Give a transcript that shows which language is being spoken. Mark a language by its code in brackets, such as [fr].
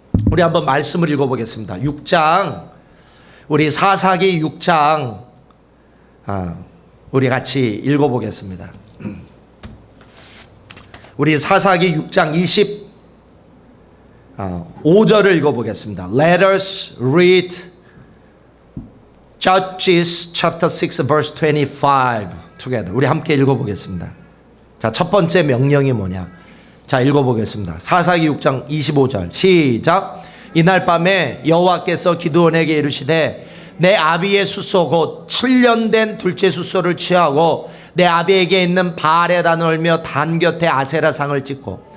[ko] 우리 한번 말씀을 읽어보겠습니다. 6장, 우리 사사기 6장 우리 같이 읽어보겠습니다. 우리 사사기 6장 25절을 읽어보겠습니다. [en] Let us read Judges chapter 6 verse 25 together. [ko] 우리 함께 읽어보겠습니다. 자, 첫 번째 명령이 뭐냐? 자, 읽어보겠습니다. 사사기 6장 25절 시작. 이날 밤에 여호와께서 기드온에게 이르시되 내 아비의 숫소 곧 7년 된 둘째 숫소를 취하고 내 아비에게 있는 바알에다 널며 단 곁에 아세라상을 찍고.